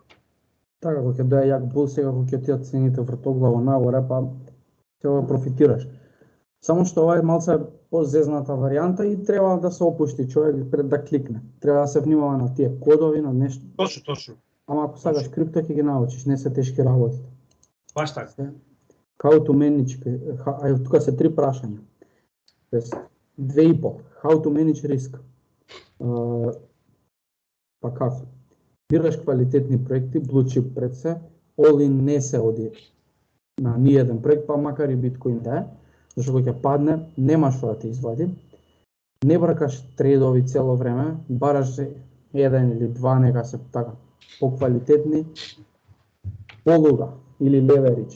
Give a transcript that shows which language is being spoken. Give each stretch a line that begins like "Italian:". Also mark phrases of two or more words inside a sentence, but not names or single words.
Macedonian: Така, кога ќе дое јак бул, сега кога ќе отидат цените вртоглаво нагоре, па ќе го профитираш. Само што ова е малце позезната варијанта и треба да се опушти човек пред да кликне. Треба да се внимава на тие кодови, на нешто. Точно. Ама ако сакаш крипто ќе ги научиш, не се тешки работите. Баш така.
English: How to manage,
Macedonian: тука се 3 прашања. Тоест 2,5.
English: How to manage risk.
Macedonian: Па како? Бираш квалитетни проекти,
English: blue chip
Macedonian: пред се, all-in не се оди на ниеден проект, па макар и биткоин да е, зашто кога ќе падне, нема што да те извади. Не бракаш трейдови цело време, бараш еден или два, нека се така поквалитетни, полуга или leverage.